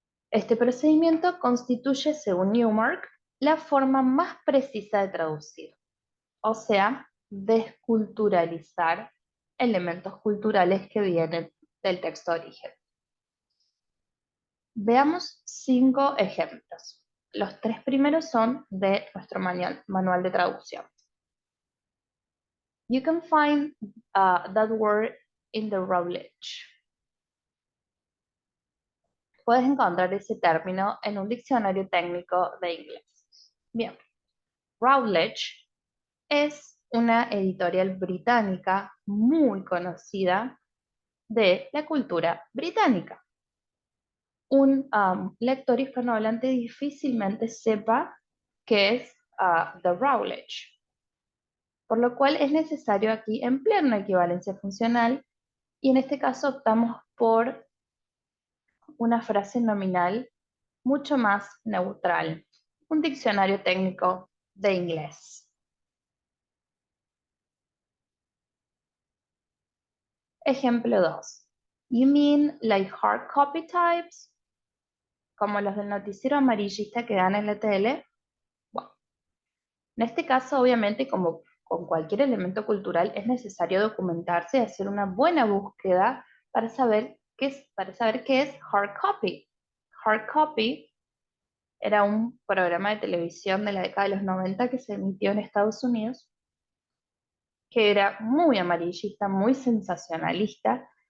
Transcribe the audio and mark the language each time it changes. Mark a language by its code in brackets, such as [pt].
[es] Este procedimiento constituye, según Newmark, la forma más precisa de traducir, o sea, desculturalizar elementos culturales que vienen del texto de origen. Veamos 5 ejemplos. Los 3 primeros son de nuestro manual de traducción. [en] You can find that word in the Routledge. [es] Puedes encontrar ese término en un diccionario técnico de inglés. Bien, Routledge es una editorial británica muy conocida de la cultura británica. Un lector hispanohablante difícilmente sepa qué es The Routledge, por lo cual es necesario aquí emplear una equivalencia funcional y en este caso optamos por una frase nominal mucho más neutral, un diccionario técnico de inglés. Ejemplo 2. [en] You mean like hard copy types? [es] Como los del noticiero amarillista que dan en la tele. Bueno, en este caso, obviamente, como con cualquier elemento cultural, es necesario documentarse y hacer una buena búsqueda para saber qué es hard copy. Hard copy era un programa de televisión de la década de los 90 que se emitió en Estados Unidos, que era muy amarillista, muy sensacionalista.